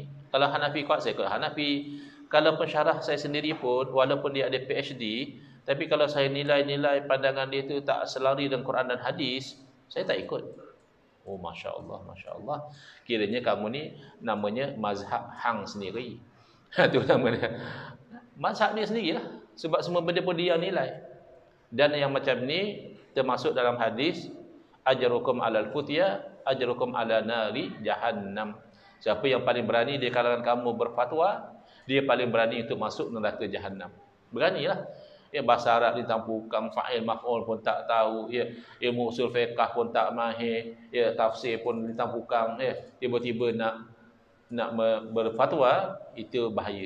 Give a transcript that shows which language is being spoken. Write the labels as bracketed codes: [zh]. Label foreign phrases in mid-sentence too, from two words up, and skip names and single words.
[ms] Kalau Hanafi kuat, saya ikut Hanafi. Kalau pensyarah saya sendiri pun, walaupun dia ada PhD, Tapi kalau saya nilai-nilai pandangan dia itu tak selari dengan Quran dan hadis, saya tak ikut. Oh, [ar] ما شاء الله, ما شاء الله. [ms] Kiranya kamu ni namanya mazhab hang sendiri. Itu namanya. Mazhab dia sendirilah. Sebab semua benda pun dia nilai. Dan yang macam ni termasuk dalam hadis, [ar] أجرؤكم على الفتيا أجرؤكم على النار جهنم. [ms] Siapa yang paling berani di kalangan kamu berfatwa, dia paling berani untuk masuk neraka jahannam. Beranilah. Ya, bahasa Arab ditampukang, [ar] فاعل مفعول [ms] pun tak tahu, ya, ilmu [ar] أصول الفقه [ms] pun tak mahir, ya, tafsir pun ditampukang, ya, tiba-tiba nak berfatwa, itu bahaya.